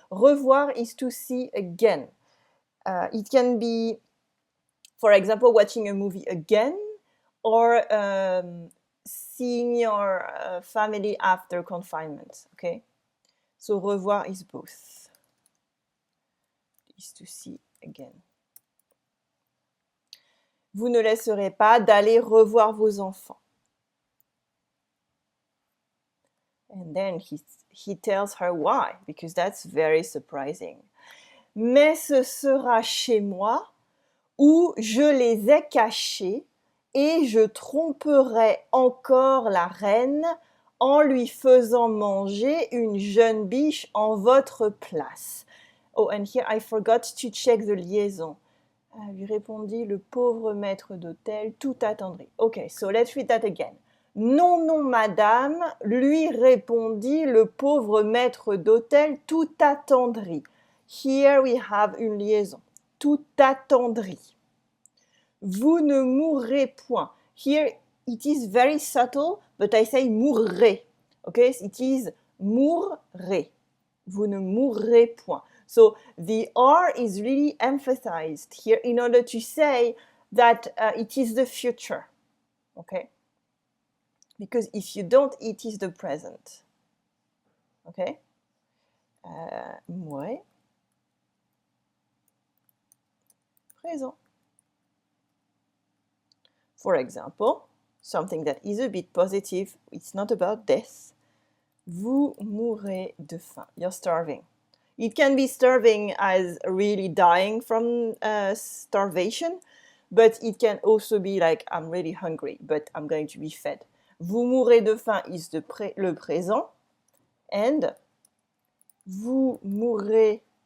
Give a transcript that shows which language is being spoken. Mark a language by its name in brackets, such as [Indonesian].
[English] Revoir is to see again. It can be, for example, watching a movie again or seeing your family after confinement, okay? So revoir is both, is to see again. [French] Vous ne laisserez pas d'aller revoir vos enfants. [English] And then he tells her why, because that's very surprising. [French] Mais ce sera chez moi où je les ai cachés et je tromperai encore la reine en lui faisant manger une jeune biche en votre place. [English] Oh, and here I forgot to check the liaison. [French] Lui répondit le pauvre maître d'hôtel tout attendri. [English] Okay, so let's read that again. [French] Non, non, madame, lui répondit le pauvre maître d'hôtel tout attendri. [English] Here we have [French] une liaison. Tout attendri. Vous ne mourrez point. [English] Here it is very subtle, but I say mourrez. Okay, it is mourrez. [French] Vous ne mourrez point. [English] So the R is really emphasized here in order to say that it is the future. Okay? Because if you don't, it is the present. Okay? Mourrez. [French] Présent. [English] For example, something that is a bit positive, it's not about death. [French] Vous mourrez de faim. [English] You're starving. It can be starving as really dying from starvation, but it can also be like I'm really hungry, but I'm going to be fed. [French] Vous mourrez de faim is le présent, and vous mourrez.